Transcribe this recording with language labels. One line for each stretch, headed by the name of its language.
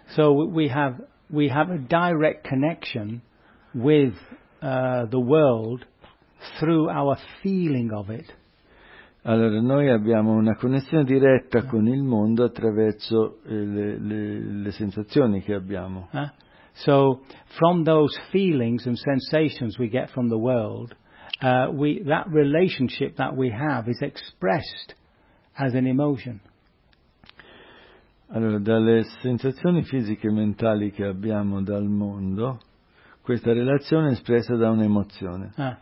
English: So we have a direct connection with the world through our feeling of it.
Italian: Allora noi abbiamo una connessione diretta con il mondo attraverso le sensazioni che abbiamo.
English: So from those feelings and sensations we get from the world, that relationship that we have is expressed as an emotion.
Italian: Allora dalle sensazioni fisiche e mentali che abbiamo dal mondo, questa relazione è espressa da un'emozione.